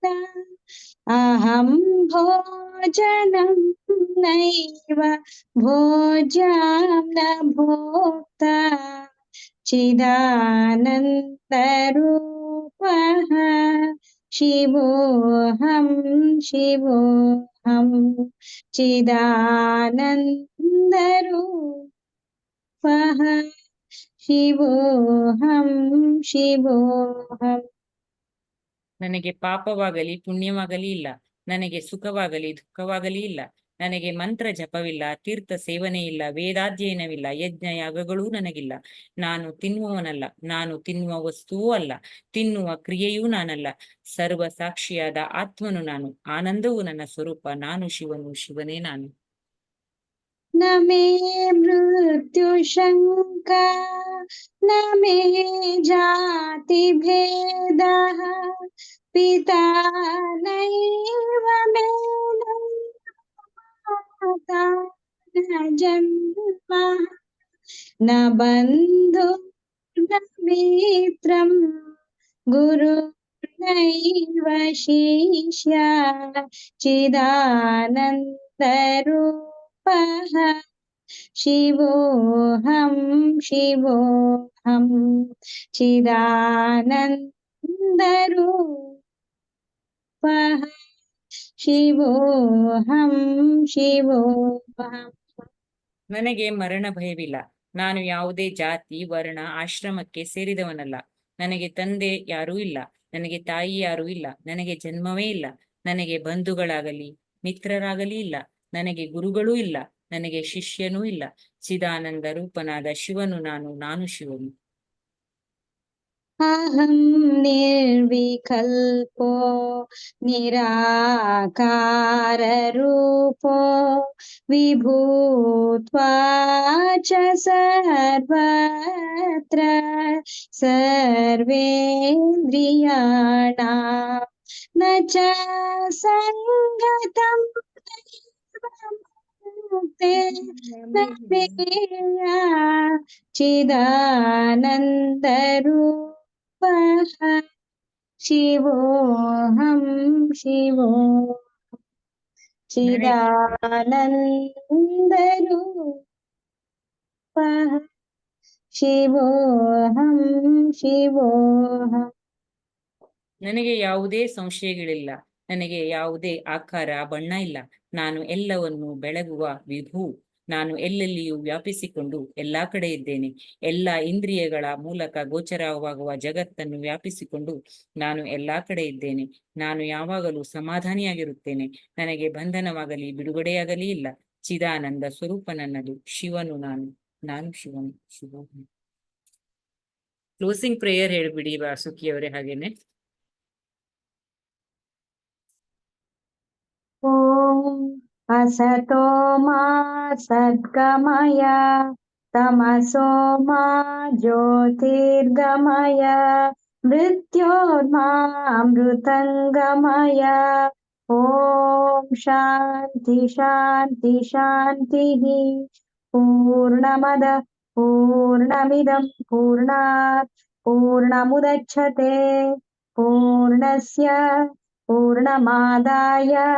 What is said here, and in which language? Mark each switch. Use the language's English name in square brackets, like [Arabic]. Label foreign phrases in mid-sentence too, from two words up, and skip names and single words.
[Sanskrit] ಅಹಂ ಭೋಜನಂ ನೈವ ಭೋಜ್ಯಂ ನ ಭೋಕ್ತ ಚಿದಾನಂದರೂಪಃ ಶಿವೋಹಂ ಶಿವೋಹಂ ಚಿದಾನಂದರೂಪಃ ಶಿವೋಹಂ ಶಿವೋಹಂ. [Kannada] ನನಗೆ ಪಾಪವಾಗಲಿ ಪುಣ್ಯವಾಗಲಿ ಇಲ್ಲ. ನನಗೆ ಸುಖವಾಗಲಿ ದುಃಖವಾಗಲಿ ಇಲ್ಲ. ನನಗೆ ಮಂತ್ರ ಜಪವಿಲ್ಲ, ತೀರ್ಥ ಸೇವನೆ ಇಲ್ಲ, ವೇದಾಧ್ಯಯನವಿಲ್ಲ, ಯಜ್ಞ ಯಾಗಗಳೂ ನನಗಿಲ್ಲ. ನಾನು ತಿನ್ನುವವನಲ್ಲ, ನಾನು ತಿನ್ನುವ ವಸ್ತುವೂ ಅಲ್ಲ, ತಿನ್ನುವ ಕ್ರಿಯೆಯೂ ನಾನಲ್ಲ. ಸರ್ವ ಸಾಕ್ಷಿಯಾದ ಆತ್ಮನು ನಾನು, ಆನಂದವು ನನ್ನ ಸ್ವರೂಪ. ನಾನು ಶಿವನು, ಶಿವನೇ ನಾನು. [Sanskrit] ನ ಮೇ ಮೃತ್ಯು ಶಂಕಾ ನ ಮೇ ಜಾತಿ ಭೇದಃ ಪಿತಾ ನೈವ ಮೇ ಮಾತಾ ನ ಜನ್ಮ ನ ಬಂಧು ನ ಮಿತ್ರಂ ಗುರು ನೈವ ಶಿಷ್ಯ ಚಿದಾನಂದರೂಪಃ ಶಿವೋಹಂ ಶಿವೋಹಂ ಚಿದಾನಂದರೂಪಃ ಶಿವೋಹಂ ಶಿವೋಹಂ. [Kannada] ನನಗೆ ಮರಣ ಭಯವಿಲ್ಲ. ನಾನು ಯಾವುದೇ ಜಾತಿ ವರ್ಣ ಆಶ್ರಮಕ್ಕೆ ಸೇರಿದವನಲ್ಲ. ನನಗೆ ತಂದೆ ಯಾರೂ ಇಲ್ಲ, ನನಗೆ ತಾಯಿ ಯಾರೂ ಇಲ್ಲ, ನನಗೆ ಜನ್ಮವೇ ಇಲ್ಲ. ನನಗೆ ಬಂಧುಗಳಾಗಲಿ ಮಿತ್ರರಾಗಲಿ ಇಲ್ಲ, ನನಗೆ ಗುರುಗಳೂ ಇಲ್ಲ, ನನಗೆ ಶಿಷ್ಯನೂ ಇಲ್ಲ. ಚಿದಾನಂದ ರೂಪನಾದ ಶಿವನು ನಾನು ಶಿವನು. [Sanskrit] ಅಹಂ ನಿರ್ವಿಕಲ್ಪೋ ನಿರಾಕಾರ ರೂಪೋ ವಿಭೂತ್ವಾ ಚ ಸರ್ವತ್ರ ಸರ್ವೇಂದ್ರಿಯಾಣಾಂ ನ ಚ ಸಂಗತಂ ಚಿದಾನಂದರೂಪಃ ಶಿವೋಹಂ ಶಿವೋಹಂ ಚಿದಾನಂದರೂಪಃ ಶಿವೋಹಂ ಶಿವೋಹಂ. [Kannada] ನನಗೆ ಯಾವುದೇ ಸಂಶಯಗಳಿಲ್ಲ. ನನಗೆ ಯಾವುದೇ ಆಕಾರ ಬಣ್ಣ ಇಲ್ಲ. ನಾನು ಎಲ್ಲವನ್ನು ಬೆಳಗುವ ವಿಭು. ನಾನು ಎಲ್ಲೆಲ್ಲಿಯೂ ವ್ಯಾಪಿಸಿಕೊಂಡು ಎಲ್ಲಾ ಕಡೆ ಇದ್ದೇನೆ. ಎಲ್ಲ ಇಂದ್ರಿಯಗಳ ಮೂಲಕ ಗೋಚರವಾಗುವ ಜಗತ್ತನ್ನು ವ್ಯಾಪಿಸಿಕೊಂಡು ನಾನು ಎಲ್ಲಾ ಕಡೆ ಇದ್ದೇನೆ. ನಾನು ಯಾವಾಗಲೂ ಸಮಾಧಾನಿಯಾಗಿರುತ್ತೇನೆ. ನನಗೆ ಬಂಧನವಾಗಲಿ ಬಿಡುಗಡೆಯಾಗಲಿ ಇಲ್ಲ. ಚಿದಾನಂದ ಸ್ವರೂಪ ನನ್ನದು. ಶಿವನು ನಾನು ಶಿವನು, ಶಿವನು. [English] closing prayer [Kannada] ಹೇಳ್ಬಿಡಿ ವಾಸುಕಿಯವರೇ. ಹಾಗೇನೆ [Sanskrit] ಓಂ असतो मा सद्गमय तमसो मा ज्योतिर्गमय मृत्योर्मामृतङ्गमय ॐ शान्ति शान्ति शान्तिः पूर्णमदः पूर्णमिदं पूर्णात् पूर्णमुदच्छते पूर्णस्य पूर्णमादाय